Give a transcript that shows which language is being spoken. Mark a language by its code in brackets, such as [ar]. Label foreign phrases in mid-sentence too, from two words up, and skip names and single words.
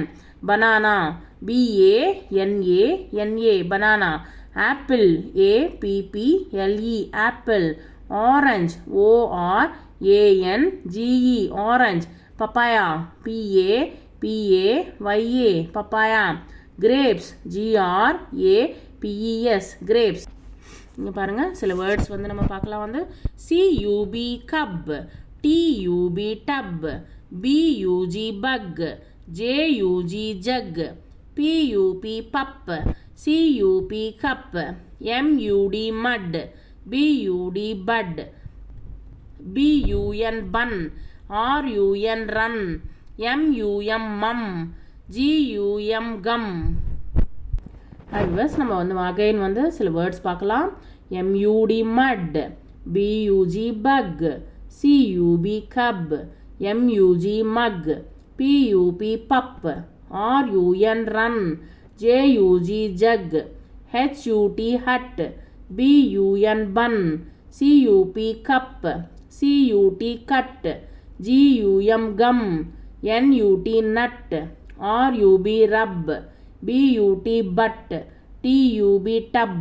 [en] banana BANANA banana. apple APPLE apple. orange ORANGE orange. papaya PAPAYA papaya. grapes GRAPES grapes. [ta] இங்கே பாருங்கள் சில வேர்ட்ஸ் வந்து நம்ம பார்க்கலாம் வந்து. [en] CUB cub TUB tub BUG bug JUG jug PUP pup CUP cup MUD mud BUD bud BUN bun RUN run MUM mum GUM gum. [ta] அதுவஸ் நம்ம வந்து அகைன் வந்து சில வேர்ட்ஸ் பார்க்கலாம். [en] MUD mud BUG bug CUB cub MUG mug PUP pup RUN run JUG jug HUT hut BUN bun CUP cup CUT cut GUM gum NUT nut RUB rub BUT butt TUB tub.